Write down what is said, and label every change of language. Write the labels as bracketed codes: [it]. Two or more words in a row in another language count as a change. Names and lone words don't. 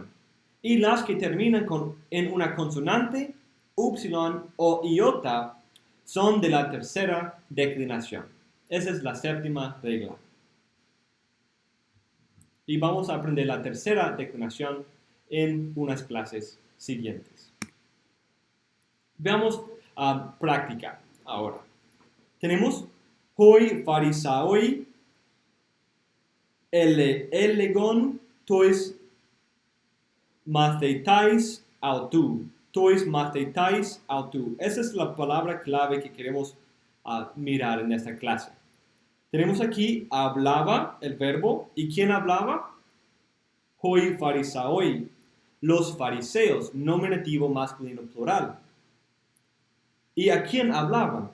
[es] Y las que terminan en una consonante, upsilon o iota, son de la tercera declinación. Esa es la séptima regla. Y vamos a aprender la tercera declinación en unas clases siguientes. Veamos práctica ahora. [el] Tenemos οἱ Φαρισαῖοι ἔλεγον τοῖς μαθηταῖς αὐτοῦ. τοῖς μαθηταῖς αὐτοῦ. [es] Esa es la palabra clave que queremos mirar en esta clase. Tenemos aquí hablaba, el verbo, ¿y quién hablaba? [el] οἱ Φαρισαῖοι, [es] los fariseos, nominativo masculino plural. ¿Y a quién hablaban?